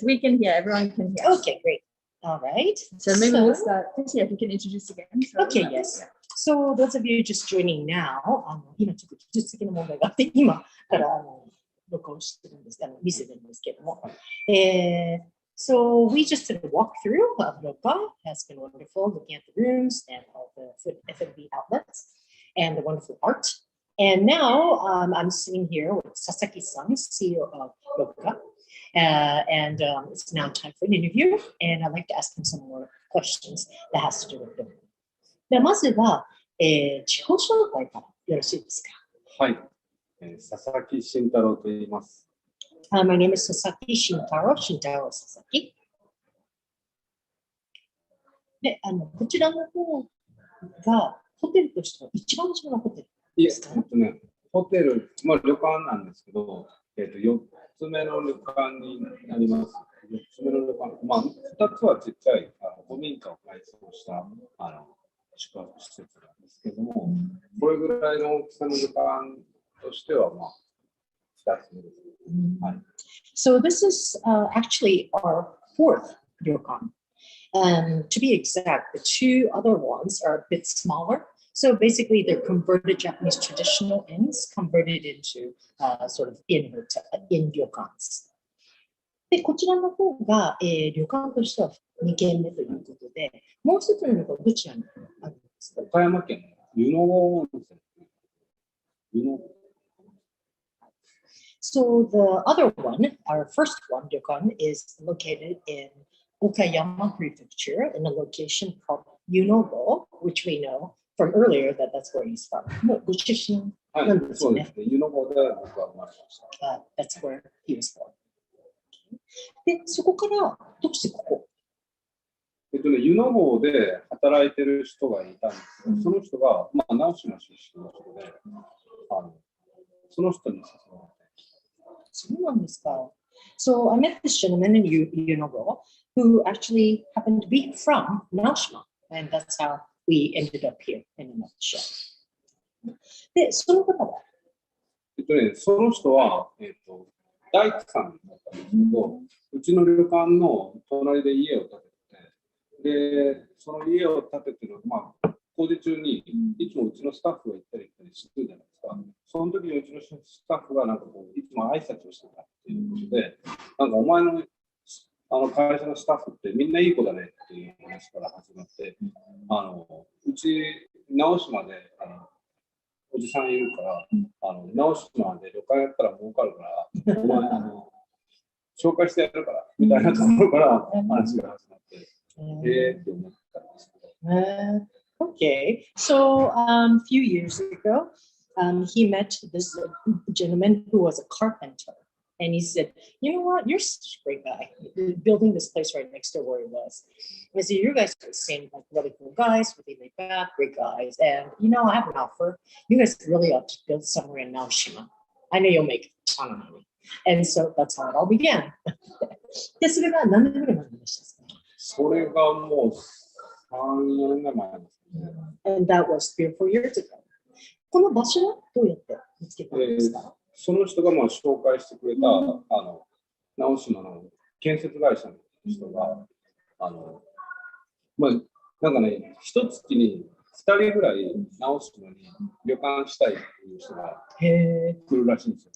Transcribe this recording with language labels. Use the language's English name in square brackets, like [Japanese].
[English] We can hear, everyone can hear. Okay, great. All right. So maybe we'll start. Yeah, if you can introduce again. Okay, yes. So those of you just joining now, [Japanese] 今ちょっと技術的な問題があって、今から録音してるんです、見せてるんですけども。 [English] So we just did a walkthrough of ROKA. Has been wonderful looking at the rooms and all the food F&B outlets and the wonderful art. And now I'm sitting here with Sasaki-san, CEO of ROKA. And it's now time for an interview. And I'd like to ask him some more questions that has to do with them. [Japanese] ではまずは、自己紹介からよろしいですか。はい。佐々木慎太郎と言います。 [English] My name is Sasaki Shintaro, Shintaro Sasaki. [Japanese] で、こちらの方がホテルとしては一番初めのホテルですか？ホテル、まあ旅館なんですけど、4つ目の旅館になります。 4つ目の旅館、まあ2つはちっちゃい古民家を改装した宿泊施設なんですけども、これぐらいの大きさの旅館としてはまあ2つ目です。はい。 [English] So this is actually our fourth ryokan. To be exact, the two other ones are a bit smaller. So basically, they're converted Japanese traditional inns converted into sort of in ryokans. [Japanese] で、こちらの方が、旅館としては2軒目ということで、もう一つの旅館どちらにあるんですか？岡山県湯の郷温泉。湯の郷。 [English] So the other one, our first one, ryokan, is located in Okayama Prefecture in a location called Yunogo, which we know from earlier that that's where he's from. [Japanese] Go出身なんですよね。そうですね。湯の郷で僕は生まれました。 [English] That's where he was born. [Japanese] で、そこからどうしてここ？湯の郷で働いてる人がいたんですけど、その人が、まあ、直島出身の人で、その人に誘われて。そうなんですか。 [English] So I met this gentleman in Yunogo who actually happened to be from Naoshima. And that's how we ended up here in a nutshell. [Japanese] で、その方はその人は、大工さんだったんですけど、うちの旅館の隣で家を建てて、で、その家を建ててる、まあ、工事中にいつもうちのスタッフが行ったり来たりしてるじゃないですか。その時にうちのスタッフがなんかこういつも挨拶をしてたっていうことで、なんかお前の会社のスタッフってみんないい子だねっていう話から始まって、うち直島でおじさんいるから、直島で旅館やったら儲かるから、お前紹介してやるからみたいなところから話が始まって、って思ったんですけど。 [English] Okay, so a few years ago, he met this gentleman who was a carpenter. And he said, you know what, you're such a great guy. You're building this place right next to where he was. I said, you guys seem like really cool guys, really laid back, great guys. And, you know, I have an offer. You guys really ought to build somewhere in Naoshima. I know you'll make a ton of money. And so that's how it all began. [Japanese] で、それが何年ぐらい前でしたか？それがもう3、4年前ですね。 [English] And that was 3 or 4 years ago. [Japanese] この場所はどうやって見つけたんですか？その人がまあ紹介してくれた、直島の建設会社の人が、まあ、なんかね、一月に2人ぐらい直島に旅館したいっていう人が来るらしいんですよ。